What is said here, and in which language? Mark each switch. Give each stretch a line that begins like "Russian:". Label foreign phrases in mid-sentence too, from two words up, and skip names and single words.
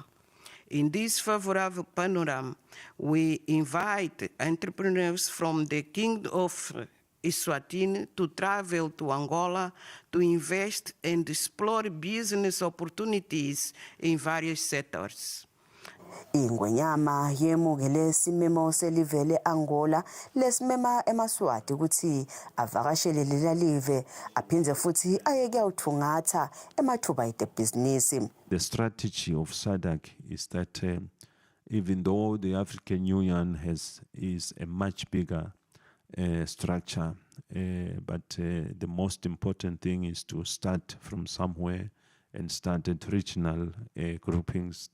English: In this favorable panorama, we invite entrepreneurs from the Kingdom of Eswatini to travel to Angola to invest and explore business opportunities in various sectors.
Swati: Ingwenyama yemukele simemo selivele Angola lesimema eMaswati ukuthi avakashele lela live aphindze futhi ayeke uthungatha emathuba ebhizinisi.
English: The strategy of SADC is that even though the African Union is a much bigger structure, but the most important thing is to start from somewhere and start at regional groupings.